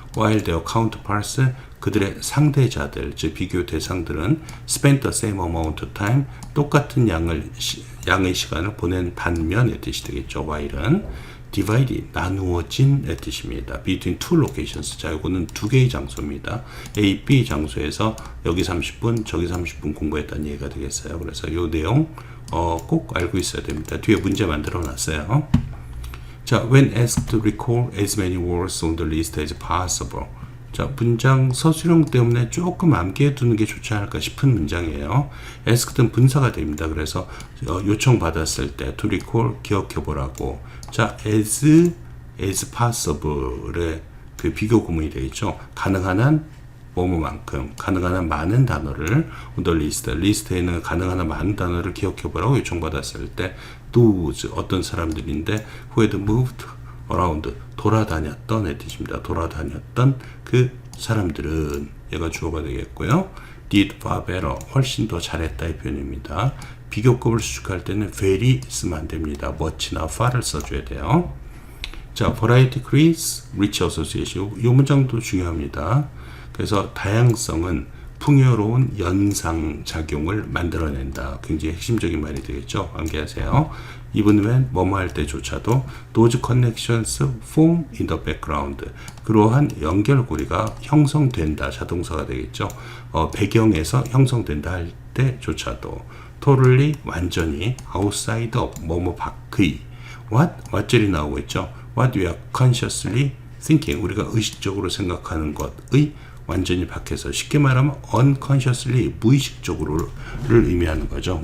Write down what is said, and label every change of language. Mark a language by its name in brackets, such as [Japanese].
[English] While their counterparts, [Korean] 그들의 상대자들, 즉 비교 대상들은 [English] spent the same amount of time, [Korean] 똑같은 양의 시간을 보낸 반면의 뜻이 되겠죠. while은 divided, 나누어진의 뜻입니다. [English] between two locations. [Korean] 자, 이거는 두 개의 장소입니다. A, B 장소에서 여기 30분, 저기 30분 공부했다는 얘기가 되겠어요. 그래서 이 내용 꼭 알고 있어야 됩니다. 뒤에 문제 만들어 놨어요. [English] 자, when asked to recall as many words on the list as possible. [Korean] 자, 문장 서술형 때문에 조금 암기해 두는 게 좋지 않을까 싶은 문장이에요. asked는 분사가 됩니다. 그래서 요청받았을 때 to recall 기억해 보라고. 자, as possible의 그 비교 구문이 되겠죠. 가능한 한 뭐뭐만큼, 가능한 한 많은 단어를 on the list, 리스트에는 가능한 한 많은 단어를 기억해 보라고 요청받았을 때 those, 어떤 사람들인데 [English] who had moved around, [Korean] 돌아다녔던 뜻입니다. 돌아다녔던 그 사람들은 얘가 주어가 되겠고요. [English] did far better, [Korean] 훨씬 더 잘했다 이 표현입니다. 비교급을 수식할 때는 very 쓰면 안 됩니다. much나 far를 써줘야 돼요. [English] 자, variety creates rich association. [Korean] 이 문장도 중요합니다. 그래서 다양성은 풍요로운 연상작용을 만들어낸다. 굉장히 핵심적인 말이 되겠죠. 암기하세요. [English] even when [Korean] 뭐뭐 할 때조차도 [English] those connections form in the background. [Korean] 그러한 연결고리가 형성된다. 자동사가 되겠죠. 배경에서 형성된다 할 때조차도 totally, 완전히 outside of, 뭐뭐 밖의 what절이 나오고 있죠. [English] what we are consciously thinking, [Korean] 우리가 의식적으로 생각하는 것의 완전히 밖에서, 쉽게 말하면 unconsciously, 무의식적으로를 의미하는 거죠.